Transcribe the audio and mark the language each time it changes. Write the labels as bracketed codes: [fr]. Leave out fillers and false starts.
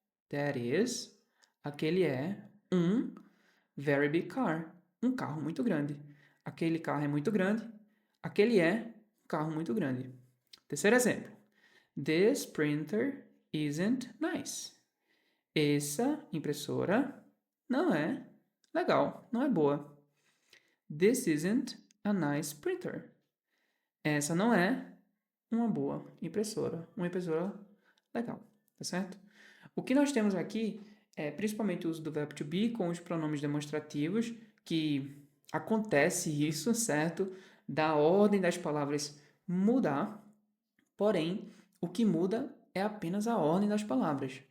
[en] That is, [pt] aquele é um [en] very big car. [pt] Um carro muito grande. Aquele carro é muito grande. Aquele é um carro muito grande. Terceiro exemplo. [en] This printer isn't nice. [pt] Essa impressora não é legal, não é boa. [en] This isn't a nice printer. [pt] Essa não é uma boa impressora, uma impressora legal, tá certo? O que nós temos aqui é principalmente o uso do verbo to be com os pronomes demonstrativos, que acontece isso, certo? Da ordem das palavras mudar, porém, o que muda é apenas a ordem das palavras.